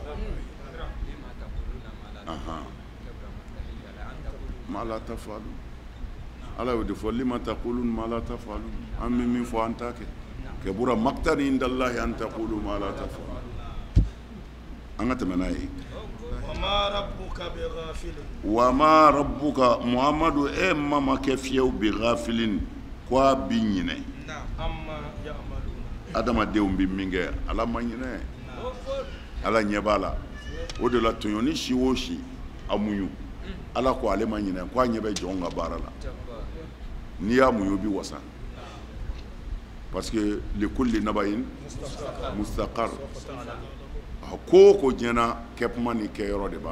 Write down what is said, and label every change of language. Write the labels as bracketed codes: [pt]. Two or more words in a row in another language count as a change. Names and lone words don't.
[ar] ما لا تفعلون [bm] Ala y'o de fɔ [ar] لم تقولون ما لا تفعلون [bm] an bɛ min fɔ an t'a kɛ [ar] كبر مقتا عند الله أن تقولوا ما لا تفعلون [bm] an ka tɛmɛ n'a ye [ar] وما ربك بغافل وما ربك [bm] muhamadu e mama kɛ fiyewu [ar] بغافل [bm] ko a bi ɲinɛ [ar] عما يعملون [bm] adamadenw bi min kɛ ala ma ɲinɛ ala ɲɛ b'a la o de la tɔɲɔni si o si a muɲu ala ko ale ma ɲinɛ ko a ɲɛ bɛ jɔnw ka baara la n'i y'a muɲu bi wasa [fr] parce que [ar] لكل نبإ مستقر [bm] ko o ko diɲɛna kɛkuma ni kɛyɔrɔ de b'a